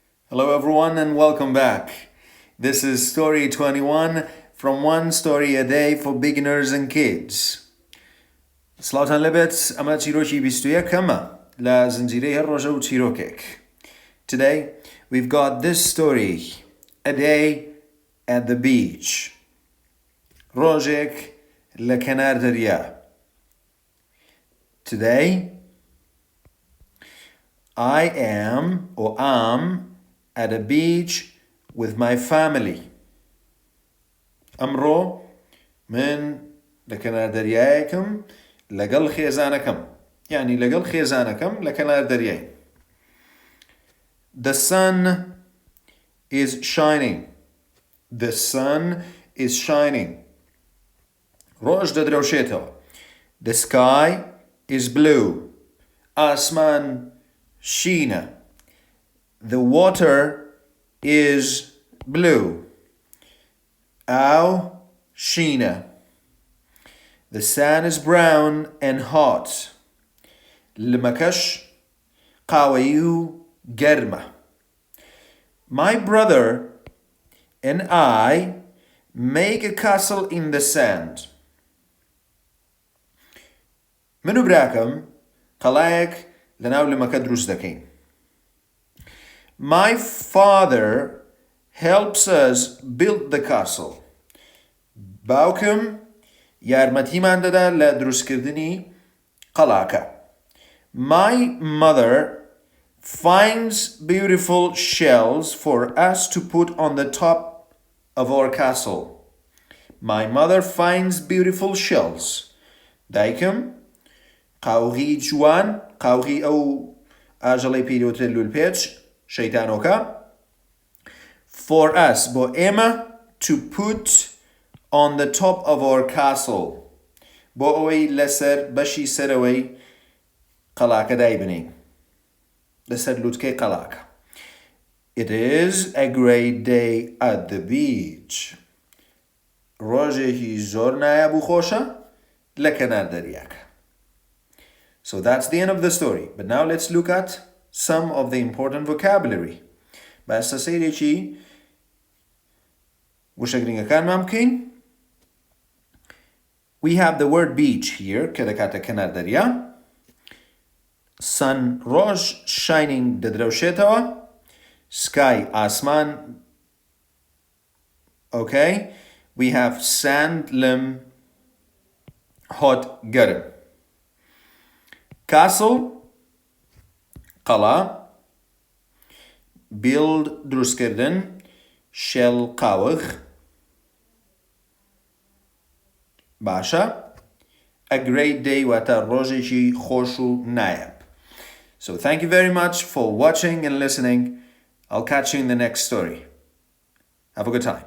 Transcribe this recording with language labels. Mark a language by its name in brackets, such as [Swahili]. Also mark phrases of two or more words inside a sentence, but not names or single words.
[English] Hello everyone and welcome back. This is story 21 from One Story a Day for Beginners and Kids. [Central Kurdish] سلاوتان لبت اما چیرۆکی 21 کەمە لە زنجیرەی ڕۆژە و چیرۆکێک. [English] Today we've got this story, A Day at the Beach. [Central Kurdish] ڕۆژێک لە کەنار دەریا. [English] Today I am at a beach with my family. [Central Kurdish] ئەمڕۆ من لە کەنار دەریایەکم لەگەڵ خێزانەکەم. یعنی لەگەڵ خێزانەکەم لە کەنار دەریای. [English] The sun is shining. The sun is shining. [Central Kurdish] ڕۆژ دەدرەوشێتەوە. [English] The sky is blue. [Central Kurdish] ئاسمان شینە. [English] The water is blue. [Central Kurdish] ئاو شینە. [English] The sand is brown and hot. [Central Kurdish] لمەکەش قاوەیی و گەرمە. [English] My brother and I make a castle in the sand. [Central Kurdish] من و براکەم قەڵایەک لەناو لمەکە دروست دەکەین. [English] My father helps us build the castle. [Central Kurdish] باوکم یارمەتیمان دەدا لە دروستکردنی قەڵاکە. [English] My mother finds beautiful shells for us to put on the top of our castle. My mother finds beautiful shells. [Central Kurdish] دایکم قاوغی جوان قاوغی ئەو ئاژەڵەی پێدەوترێت لولپێچ شەیتانۆکە [English] for us [Central Kurdish] بۆ ئێمە [English] to put on the top of our castle [Central Kurdish] بۆ ئەوەی لەسەر بەشی سەرەوەی قەڵاکە دایبنین لەسەر لووتکەی قەڵاکە. [English] It is a great day at the beach. [Central Kurdish] ڕۆژێکی زۆر نایاب و خۆشە لە کەنار دەریاکە. [English] So that's the end of the story. But now let's look at some of the important vocabulary. [Central Kurdish] بەسە سەیرێکی وشەگرنگەکانمان بکەین. [English] We have the word beach here [Central Kurdish] کە دەکاتە کەنار دەریا. [English] Sun ڕۆژ shining دەدرەوشێتەوە. Sky ئاسمان. Okay. We have sand لم hot گەرم. Castle قەڵا. Build دروستکردن. Shell قاوغ. [Central Kurdish] باشە. [English] A great day [Central Kurdish] واتە ڕۆژێکی خۆش و نایاب. [English] So thank you very much for watching and listening. I'll catch you in the next story. Have a good time.